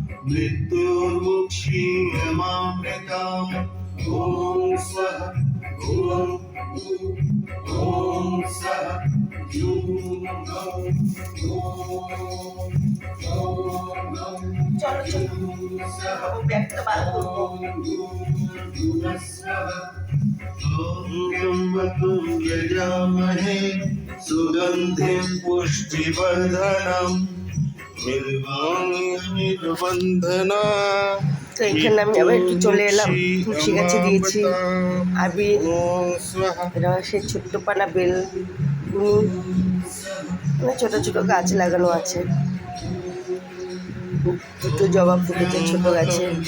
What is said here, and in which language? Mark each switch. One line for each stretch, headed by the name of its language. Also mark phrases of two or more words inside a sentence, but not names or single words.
Sanskrit: मृत्योर्मुक्षीयमामृताम् ॐ स्वः ॐ स्वः त्र्यम्बकं यजामहे सुगन्धिं पुष्टिवर्धनम्
Bangla: তো এখানে আমি আবার একটু চলে এলাম, তুলসী গাছে দিয়েছি আবির, সেই ছোট্ট পানা বেল, মানে ছোটো ছোটো গাছ লাগানো আছে, দুটো জবা ফুটেছে ছোট গাছে।